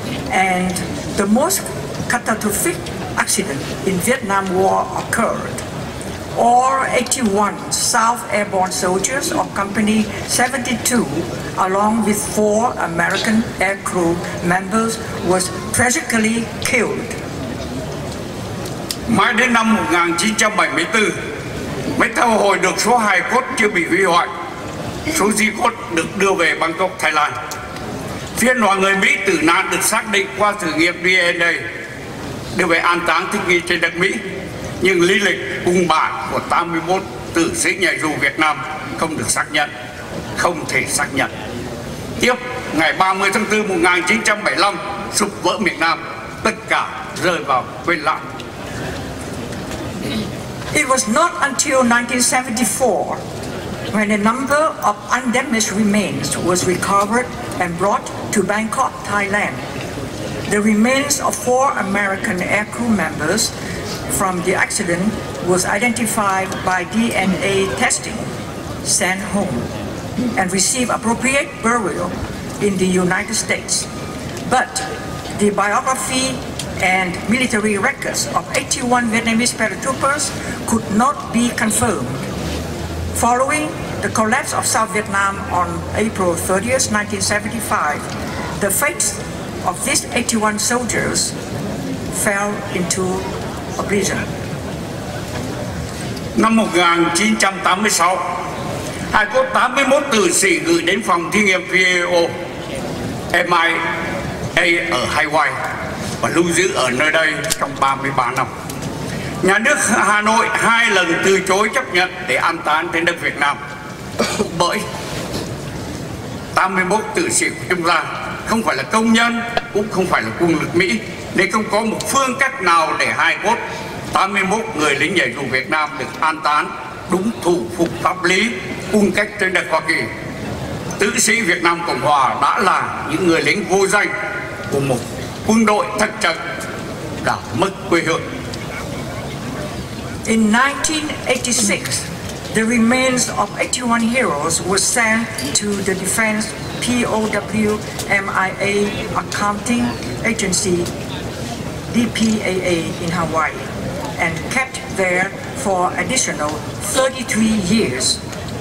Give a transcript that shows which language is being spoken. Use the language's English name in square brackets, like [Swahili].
[English] And the most catastrophic accident in Vietnam War occurred. All 81 South Airborne soldiers of Company 72, along with 4 American aircrew members, was tragically killed. [Vietnamese] Mãi đến năm 1974 mới thu hồi được số hài cốt chưa bị hủy hoại. Số di cốt được đưa về Bangkok, Thái Lan. Phiên đoàn người Mỹ tử nạn được xác định qua thử nghiệm DNA, đưa về an táng thích nghi trên đất Mỹ. Nhưng lý lịch cùng bản của 81 tử sĩ nhảy dù Việt Nam không được xác nhận, không thể xác nhận. Tiếp, ngày 30 tháng 4 1975, sụp vỡ miền Nam, tất cả rơi vào quên lãng. [English] It was not until 1974 when a number of undamaged remains was recovered and brought to Bangkok, Thailand. The remains of 4 American aircrew members from the accident was identified by DNA testing, sent home, and received appropriate burial in the United States. But the biography and military records of 81 Vietnamese paratroopers could not be confirmed. Following the collapse of South Vietnam on April 30th, 1975, the fates of these 81 soldiers fell into oblivion. [Vietnamese] Năm 1986, hài cốt 81 tử sĩ gửi đến phòng thí nghiệm VAO MIA ở Hawaii và lưu giữ ở nơi đây trong 33 năm. Nhà nước Hà Nội 2 lần từ chối chấp nhận để an táng trên đất Việt Nam. Bởi 81 tử sĩ của chúng ta không phải là công nhân, cũng không phải là quân lực Mỹ, nên không có một phương cách nào để hài cốt 81 người lính nhảy dù Việt Nam được an táng đúng thủ phục pháp lý cung cách trên đất Hoa Kỳ. Tử sĩ Việt Nam Cộng Hòa đã là những người lính vô danh của một quân đội thất trận đã mất quê hương. [English] In 1986, the remains of 81 heroes were sent to the Defense QLVNCH Accounting Agency DPAA in Hawaii and kept there for additional 33 years.